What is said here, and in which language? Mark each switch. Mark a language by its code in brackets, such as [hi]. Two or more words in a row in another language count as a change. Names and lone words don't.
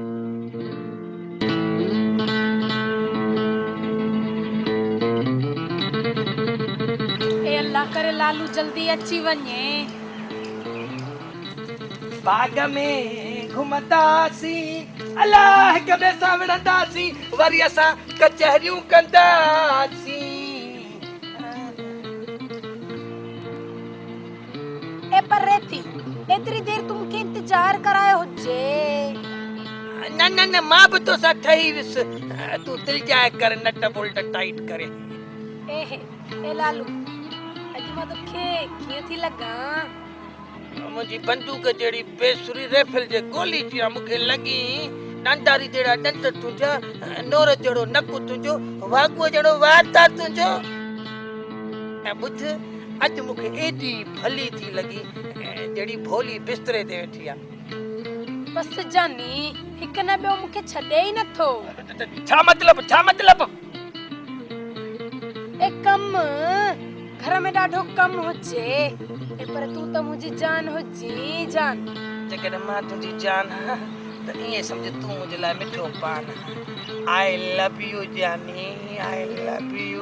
[sd] ए अल्लाह करे लालू जल्दी अची वञे बाग में घुमंदासीं अलाह हिक ॿिए सां विढ़ंदासीं वरी असां कचहरियूं कंदासीं ए पर रेती एतरी देर तुमके इंतजार करायो हुजे न मां बि तोसां ठही वियुसि तूं दिलि जाए कर [en] nut bolt tight [sd] करे ए लालू अॼु मां तोखे कीअं थी लॻां मुंहिंजी बंदूक जहिड़ी बेसुरी रेफिल जे गोली जी मूंखे लॻी डंडारी जहिड़ा डंड तुंहिंजा नोर जहिड़ो नकु तुंहिंजो वागुअ जहिड़ो वाता तुंहिंजो ऐं ॿुध अॼु मूंखे एॾी भली थी लॻी जहिड़ी भोली बिस्तरे ते वेठी आहे बस जानी हिक न ॿियो मूंखे छॾे ई नथो छा मतिलब ए कम घर में ॾाढो कम हुजे पर तूं त मुंहिंजी जान हुजी जान जेकॾहिं मां तुंहिंजी जान त ईअं सम्झ तूं मुंहिंजे लाइ मिठो पान [en] I love you [sd] जानी [en] I love you